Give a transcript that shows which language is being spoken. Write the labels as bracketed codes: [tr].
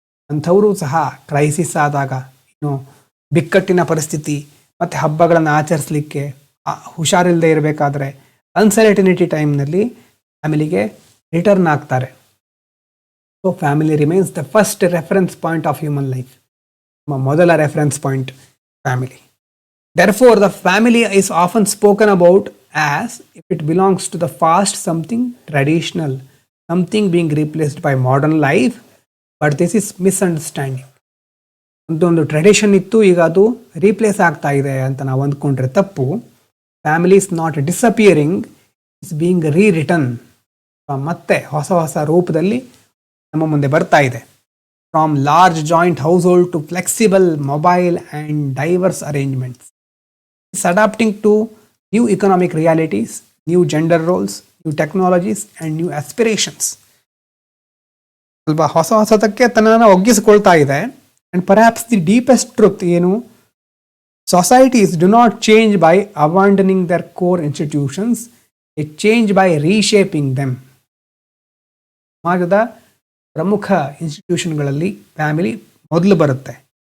[kn] ಅಂಥವರು ಸಹ ಕ್ರೈಸಿಸ್ ಆದಾಗ, ಇನ್ನು ಬಿಕ್ಕಟ್ಟಿನ ಪರಿಸ್ಥಿತಿ ಮತ್ತು ಹಬ್ಬಗಳನ್ನು ಆಚರಿಸಲಿಕ್ಕೆ ಹುಷಾರಿಲ್ಲದೆ ಇರಬೇಕಾದ್ರೆ, ಅನ್ಸರ್ಟನಿಟಿ ಟೈಮ್ನಲ್ಲಿ ಫ್ಯಾಮಿಲಿಗೆ ರಿಟರ್ನ್ ಆಗ್ತಾರೆ. [en] So family remains the first reference point of human life. [kn] ನಮ್ಮ ಮೊದಲ reference point family. [en] Therefore, the family is often spoken about as if it belongs to the past, something traditional, something being replaced by modern life, but this is misunderstanding. [kn] ಒಂದು tradition ಇತ್ತು, ಈಗ ಅದು replace ಆಗ್ತಾ ಇದೆ ಅಂತ ನಾವು ಅಂದ್ಕೊಂಡ್ರೆ ತಪ್ಪು. [en] Family is not disappearing, it's being rereturn. [kn] ಮತ್ತೆ ಹೊಸ ಹೊಸ ರೂಪದಲ್ಲಿ ನಮ್ಮ ಮುಂದೆ ಬರ್ತಾ ಇದೆ. [en] From large joint household to flexible, mobile and diverse arrangements. It's adapting to new economic realities, new gender roles, new technologies and new aspirations. [kn] ಅಲ್ವಾ, ಹೊಸ ಹೊಸದಕ್ಕೆ ತನ್ನನ್ನು ಒಗ್ಗಿಸಿಕೊಳ್ತಾ ಇದೆ. [en] and perhaps the deepest truth [kn] ಏನು, [en] Societies do not change by abandoning their core institutions, it change by reshaping them. [kn] ಸಮಾಜದ ಪ್ರಮುಖ ಇನ್ಸ್ಟಿಟ್ಯೂಷನ್ಗಳಲ್ಲಿ family ಮೊದಲು ಬರುತ್ತೆ.